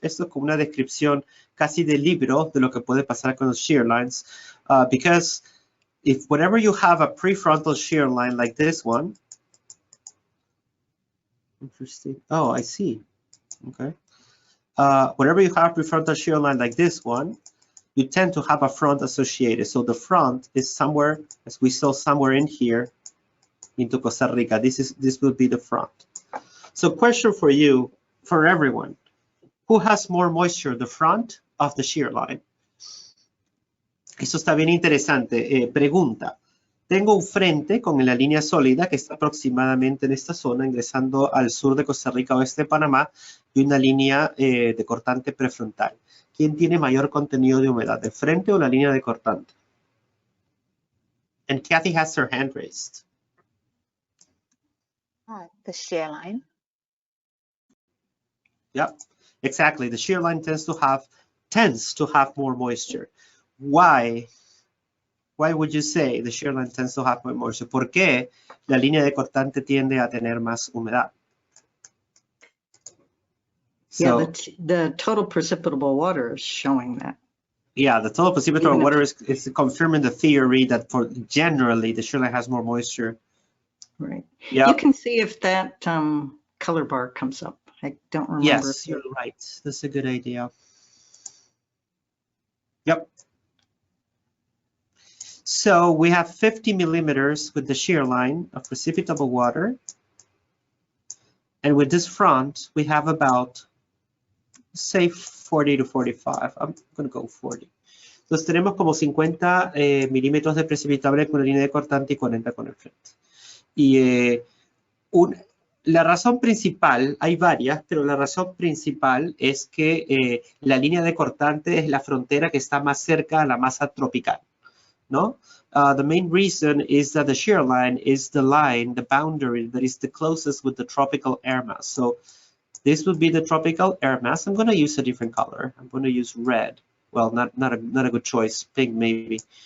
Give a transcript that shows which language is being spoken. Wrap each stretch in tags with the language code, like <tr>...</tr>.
<es>Esto es como una descripción casi de libro de lo que puede pasar con los shear lines,</es> <en>because whenever you have a prefrontal shear line like this one, interesting. Oh, I see. Okay. Whenever you have a prefrontal shear line like this one, you tend to have a front associated. So the front is somewhere, as we saw somewhere in here, into Costa Rica. This will be the front. So question for you, for everyone, who has more moisture, the front of the shear line?</en> <es>Eso está bien interesante. Pregunta. Tengo un frente con la línea sólida que está aproximadamente en esta zona, ingresando al sur de Costa Rica, oeste de Panamá, y una línea de cortante prefrontal. ¿Quién tiene mayor contenido de humedad, el frente o la línea de cortante?</es> <en>And Kathy has her hand raised. The shear line. Yep, exactly. The shear line tends to have more moisture. Why would you say the shear line tends to have more moisture?</en> <es>¿Por qué la línea de cortante tiende a tener más humedad?</es> <en>So, yeah, the total precipitable water is showing that. Yeah, the total precipitable water is confirming the theory that generally the shear line has more moisture. Right. Yep. You can see if that color bar comes up. I don't remember. Yes, you're right. That's a good idea. Yep. So we have 50 millimeters with the shear line of precipitable water. And with this front, we have about, say, 40 to 45. I'm going to go 40.</en> <es>Entonces tenemos como 50 milímetros de precipitable con la línea de cortante y 40 con el frente. Y la razón principal, hay varias, pero la razón principal es que la línea de cortante es la frontera que está más cerca a la masa tropical, ¿no?</es> <en>The main reason is that the shear line is the line, the boundary that is the closest with the tropical air mass. So this would be the tropical air mass. I'm going to use a different color. I'm going to use red. Well, not a good choice. Pink maybe.</en>